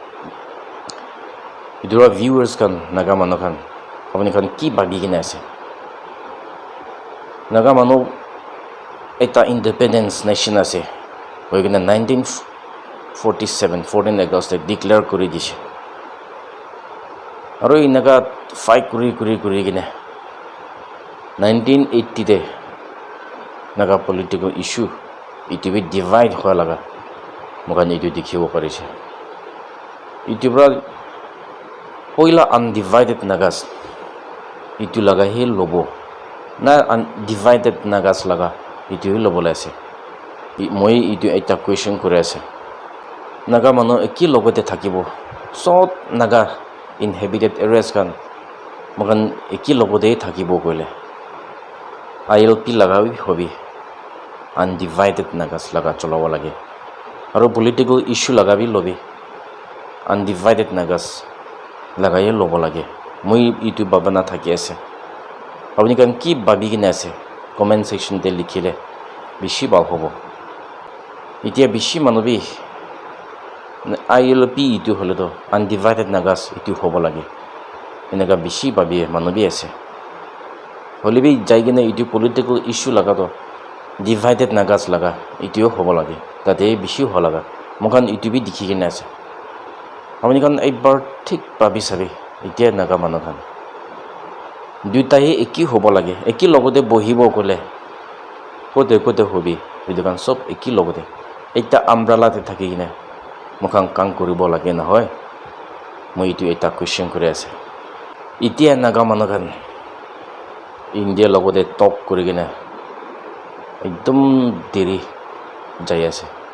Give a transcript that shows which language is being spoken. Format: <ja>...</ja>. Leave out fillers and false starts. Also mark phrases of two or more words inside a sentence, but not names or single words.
<nag>idura viewers kan naga manu kan apni kan ki babi kina ase naga manu ekta</nag> <en>independence nation</en> <nag>ase hoigina 1947 14 August declare kori dise aro inaga fight kuri gine 1980 te naga</nag> <en>political issue</en> <nag>itu bi divide hoya laga mokan itu dikhibo parise itu bra poila</nag> <en>undivided nagas</en> <nag>itu laga he lobo na</nag> <en>undivided nagas</en> <nag>laga itu lobo ase moi itu eta question kore ase naga manu eki logote thakibo sot</nag> <en>naga inhabited areas</en> <nag>kan mokan eki logote thakibo koile ILP laga bi hobi</nag> <en>undivided nagas</en> <nag>laga cholawa lage aro</nag> <en>political issue</en> <nag>laga bi lobi</nag> <en>undivided nagas</en> <nag>laga ye lobo lage moi itu babana thaki ase apni kan ki babi kina ase</nag> <en>comment section</en> <nag>te likhile bishi bal hobo itia bishi manubi ILP itu hole to</nag> <en>undivided nagas</en> <nag>itu hobo lage enaga bishi babi manubi ase hole bi jaigina itu</nag> <en>political issue</en> <nag>laga to divided nagas laga itu hobo lage tate bishi ho laga mokan itu bi dikhi kina ase apni kan ekbar thik babi sabi itia naga manu kan duitahe eki hobo lage eki logote bohibo kole kote hobi itu kan sob eki logote ekta umbrella te thaki kine mokan kang koribo lage na hoy moi itu eta question kore ase itia naga manu kan India logote top kori kine ekdom deri jai ase</nag>